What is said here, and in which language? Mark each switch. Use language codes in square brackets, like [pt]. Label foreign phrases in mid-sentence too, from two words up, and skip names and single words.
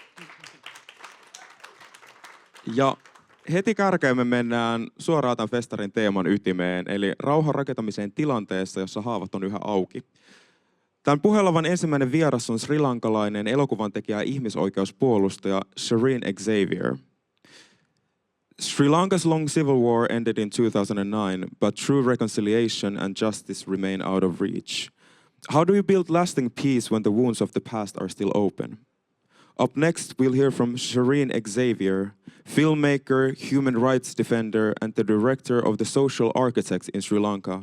[fi] Ja heti kärkeen me mennään suoraan tämän festarin teeman ytimeen, eli rauhan rakentamiseen tilanteessa, jossa haavat on yhä auki. Tämän puhelavan ensimmäinen vieras on srilankalainen elokuvantekijä ja ihmisoikeuspuolustaja Sherine Xavier. [en] Sri Lanka's long civil war ended in 2009, but true reconciliation and justice remain out of reach. How do you build lasting peace when the wounds of the past are still open? Up next, we'll hear from Sherine Xavier, filmmaker, human rights defender, and the director of the Social Architects in Sri Lanka.